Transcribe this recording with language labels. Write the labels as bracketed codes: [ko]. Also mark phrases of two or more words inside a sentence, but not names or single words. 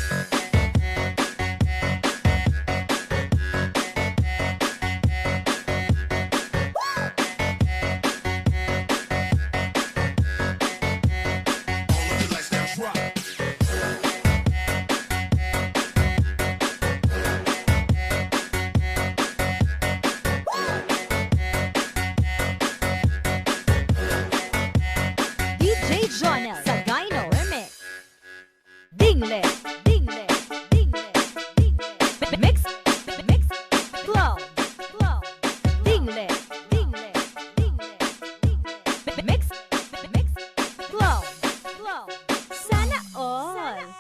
[en] Let's now rock. [tl] DJ Jonel sa Gyno Remix. Dingle, dingle, dingle, dingle. [en] Mix, mix, club, club. Dingle, dingle, dingle, dingle. Mix, mix, club, club. [tl] Sana all.